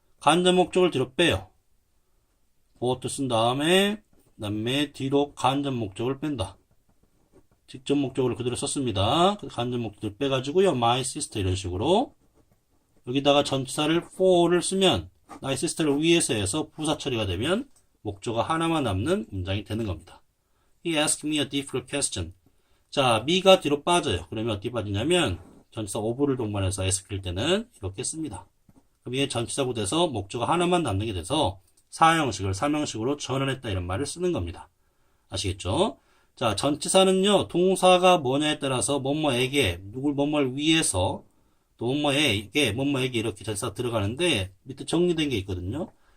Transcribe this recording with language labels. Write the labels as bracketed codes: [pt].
[ko] 간접 목적을 뒤로 빼요. 보호트 쓴 다음에 뒤로 간접 목적을 뺀다. 직접 목적으로 그대로 썼습니다. 간접 목적을 빼가지고요. [en] my sister [ko] 이런 식으로 여기다가 전치사를 for를 쓰면 my sister를 위에서 해서 부사 처리가 되면 목적어 하나만 남는 문장이 되는 겁니다. [en] He asked me a difficult question. [ko] 자, me가 뒤로 빠져요. 그러면 어떻게 빠지냐면 전치사 ove를 동반해서 ask일 때는 이렇게 씁니다. 그럼 이게 전치사고 돼서 목적어 하나만 남는 게 돼서 4형식을 3형식으로 전환했다 이런 말을 쓰는 겁니다. 아시겠죠? 자, 전치사는요, 동사가 뭐냐에 따라서 뭐뭐에게, 뭐뭐를 위해서, 또 뭐뭐에게 이렇게 전치사 들어가는데, 밑에 정리된 게 있거든요.